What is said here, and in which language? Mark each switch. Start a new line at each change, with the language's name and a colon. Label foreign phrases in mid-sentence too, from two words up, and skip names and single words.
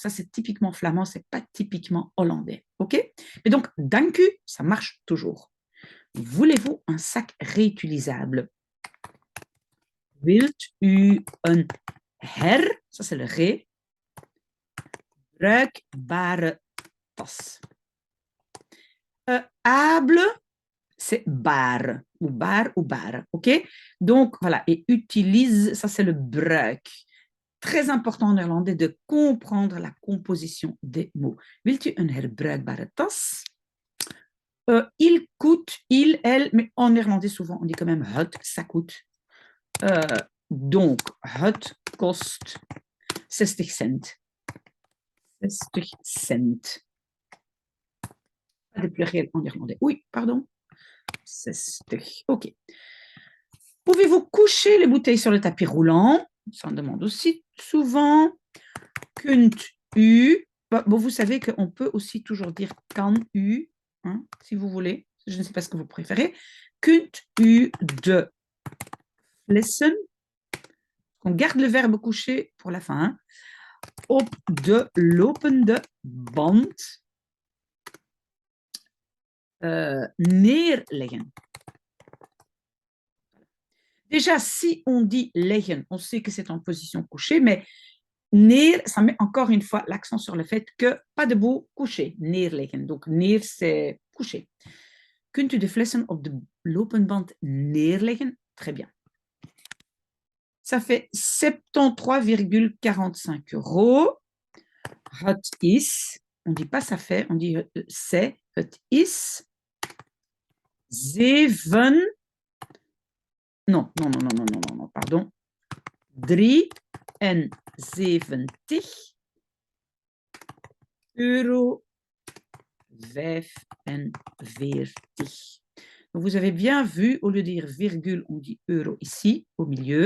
French: Ça, c'est typiquement flamand, c'est pas typiquement hollandais. OK? Mais donc,
Dutch: dank u,
French: ça marche toujours. Voulez-vous un sac réutilisable?
Dutch: Wilt u een
French: ça c'est le ré,
Dutch: bruikbare tas?
French: Able, c'est bar ou bar, ok? Donc, voilà, et utilise, ça c'est le bruik. Très important en néerlandais de comprendre la composition des mots.
Dutch: Wilt u een herbruikbare tas?
French: Il coûte, il, elle, mais en néerlandais souvent on dit quand même het, ça coûte. Donc,
Dutch: het kost 60 cent. 60 cent.
French: Pas de pluriel en néerlandais. Oui, pardon. 60. OK. Pouvez-vous coucher les bouteilles sur le tapis roulant? Ça en demande aussi souvent.
Dutch: Kunt u.
French: Bon, vous savez qu'on peut aussi toujours dire
Dutch: kan u,
French: hein, si vous voulez. Je ne sais pas ce que vous préférez.
Dutch: Kunt u de flessen.
French: On garde le verbe coucher pour la fin. Hein.
Dutch: Op de lopende band neerleggen.
French: Déjà, si on dit leggen, on sait que c'est en position couchée, mais neer, ça met encore une fois l'accent sur le fait que pas debout, couché, neerleggen. Donc, neer, c'est couché.
Dutch: Kunt u de flessen op de loopband neerleggen?
French: Très bien. Ça fait 73,45 €.
Dutch: Het is,
French: on ne dit pas ça fait, on dit c'est,
Dutch: het is 7,
French: non, pardon, 73,45 €. Donc, vous avez bien vu, au lieu de dire virgule, on dit euro ici, au milieu.